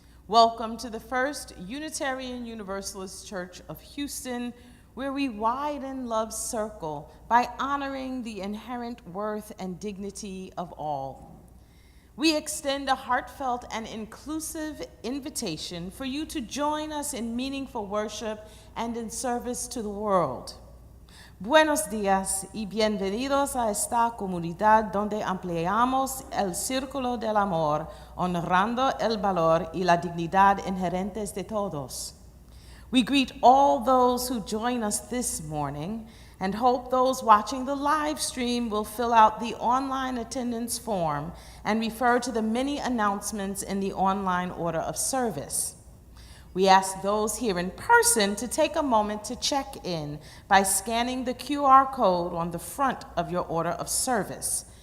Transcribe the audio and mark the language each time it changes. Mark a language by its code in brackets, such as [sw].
[en] Welcome to the First Unitarian Universalist Church of Houston, where we widen love's circle by honoring the inherent worth and dignity of all. We extend a heartfelt and inclusive invitation for you to join us in meaningful worship and in service to the world. [es] Buenos días y bienvenidos a esta comunidad donde ampliamos el círculo del amor, honrando el valor y la dignidad inherentes de todos. [en] We greet all those who join us this morning and hope those watching the live stream will fill out the online attendance form and refer to the many announcements in the online order of service. We ask those here in person to take a moment to check in by scanning the QR code on the front of your order of service.